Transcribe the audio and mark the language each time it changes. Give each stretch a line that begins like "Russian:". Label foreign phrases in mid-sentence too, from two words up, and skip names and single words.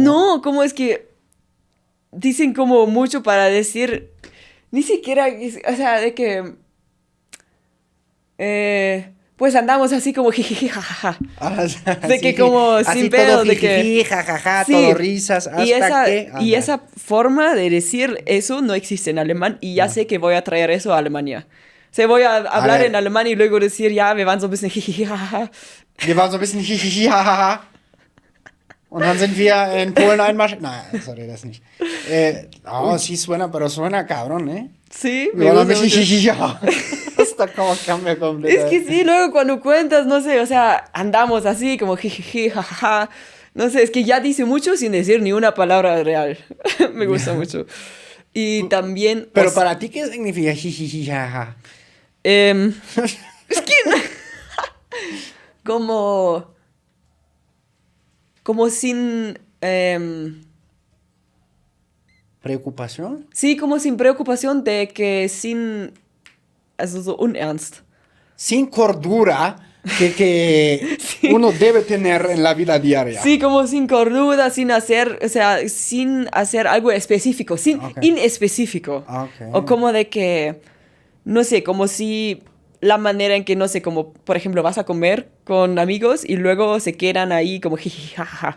Spanish: No, como es que dicen como mucho para decir, ni siquiera, o sea, de que, pues andamos así como jiji, jajaja. Ah, o sea, De que así, como así sin todo pedo, de jijiji, que... jajaja, Sí, todo risas, hasta que. y Ándale. esa forma de decir eso no existe en alemán y ya No. sé que voy a traer eso a Alemania. O sea, voy a A hablar en ver, alemán y luego decir,
German: ja, wir waren so ein bisschen jiji, jajaja. wir waren so ein bisschen jijiji, jajaja. Und dann sind wir en Polen einmarschiert. Nein, sorry, das nicht.
Spanish: No, sí suena, pero suena cabrón, ¿eh? Sí,
German: Wir
Spanish: me
German: waren ein
Spanish: gusta
German: bisschen
Spanish: mucho. jijiji, jajaja. Hasta como cambia Es completamente. que sí, luego cuando cuentas, no sé, o sea, andamos así como jiji, jajaja. No sé, es que ya dice mucho sin decir ni una palabra real. Me gusta mucho. Y también, Pero para ti, ¿qué significa jijiji, jajaja? em, es que como, como sin, ¿Preocupación? sí, como sin preocupación de que sin,
German: also so unernst.
Spanish: Sin cordura que Sí. uno debe tener en la vida diaria. Sí, como sin cordura, sin hacer, o sea, sin hacer algo específico, sin Ok. inespecífico. Ok. O como de que, no sé, como si la manera en que, no sé, como, por ejemplo, vas a comer con amigos y luego se quedan ahí como jiji, jajaja.